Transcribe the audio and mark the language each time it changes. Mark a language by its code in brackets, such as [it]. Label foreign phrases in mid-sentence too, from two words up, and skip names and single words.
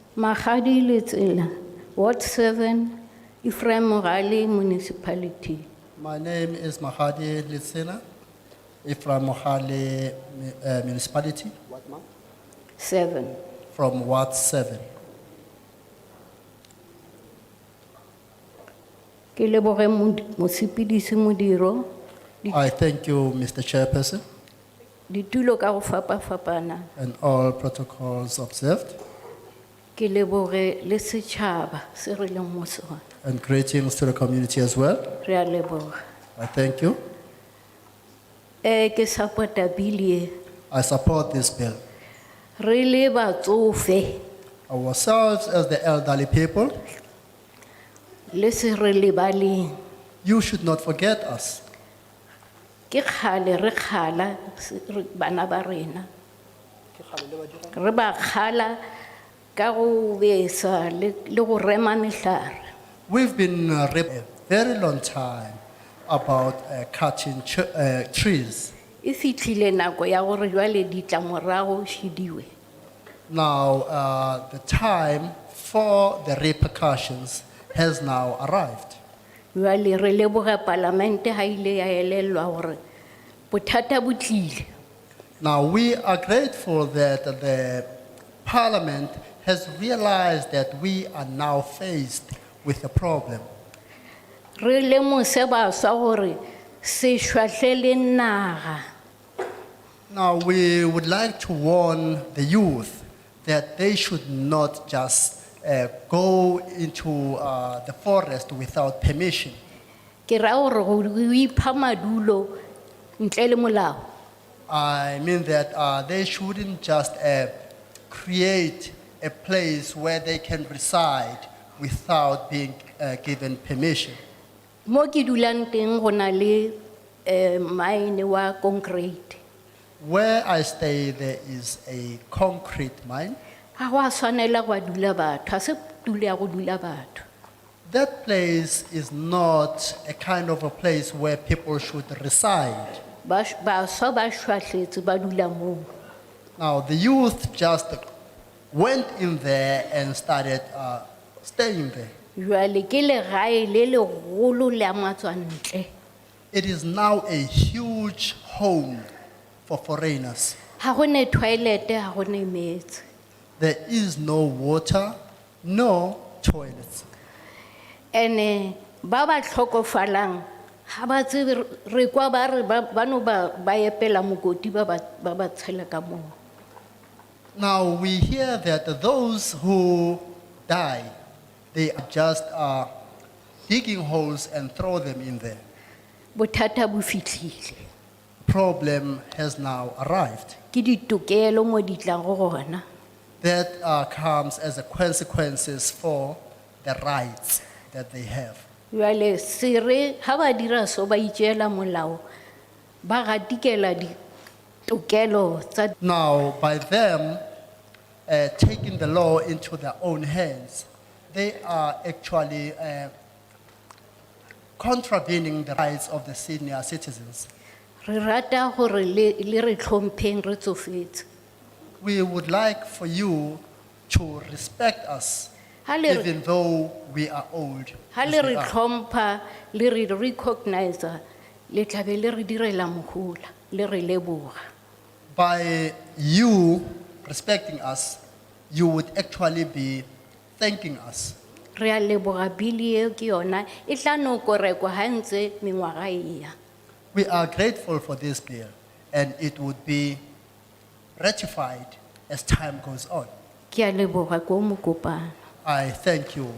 [en] Magadi Letsela, Ward 7, Ephraim Morale Municipality. My name is Mahadi Litsena, from Mohale municipality, 7. from Ward 7. [nso] Ke leboge mosepedisi modiro [en] I thank you, Mr. Chairperson, [nso] ditulo ka go fapafapana. [en] and all protocols observed, [nso] Ke leboge le setšhaba se re leng mo sona. [en] and greetings to the community as well. [nso] Re a leboga. [en] I thank you. [nso] Ke support-a bill e. [en] I support this bill. [nso] Re le batsofe [en] Ourselves as the elderly people, [nso] le se re lebaleng. [en] you should not forget us. [nso] Ke kgale re kgala bana ba rena. Re ba kgala ka go besa le go rema mehlare. [en] We've been a very long time about cutting trees. [nso] E fitlhile nako ya gore jwale ditlamorago šidiwe. [en] Now, the time for the repercussions has now arrived. [nso] Jwale re leboga palamente ha ile ya elelwa gore bothata bo tlile. [en] Now, we are grateful that the Parliament has realized that we are now faced with a problem. [nso] Re lemose baswa gore se šwahlele naga. [en] Now, we would like to warn the youth that they should not just go into the forest without permission. [nso] Ke ra gore go ipha madulo ntle le molao. [en] I mean that they shouldn't just create a place where they can reside without being given permission. [nso] Mo ke dulang teng go na le mine wa concrete. [en] Where I stay, there is a concrete mine. [nso] Ha go a tshwanela go a dula batho, ha se tulo ya go dula batho. [en] That place is not a kind of a place where people should reside. [nso] Baswa ba šwahletse ba dula moo. [en] Now, the youth just went in there and started staying there. [nso] Jwale ke legae le legolo le a matswantle. [en] It is now a huge home for foreigners. [nso] Ha go ne toilet, ha go ne metsi. [en] There is no water, no toilets. [nso] Ene ba ba tlhokofalang ha ba tsebe re kwa ba re ba no ba epela mokoti ba ba tshela ka moo. [en] Now, we hear that those who die, they are just digging holes and throw them in there. [nso] Bothata bo fitlhile. [en] Problem has now arrived. [nso] Ke ditokelo mo di tlang go gona. [en] That comes as a consequences for the rights that they have. [nso] Jwale se re ha ba dira so ba itjela molao ba gatikela ditokelo tsa. [en] Now, by them taking the law into their own hands, they are actually contravening the rights of the senior citizens. [nso] Re rata gore le re tlhompheng re tsofetse. [en] We would like for you to respect us, [nso] Ha le re- [en] even though we are old. [nso] Ha [en] as [nso] le [en] we [nso] re [en] are. [nso] tlhompha le re recognize le tlabe le re direla mogola le re leboga. [en] By you respecting us, you would actually be thanking us. [nso] Re a leboga bili e ke yona e tla no korekwa ha ntse mengwaga e ya. [en] We are grateful for this bill, and it would be ratified as time goes on. [nso] Ke a leboga ko mokopana. [en] I thank you.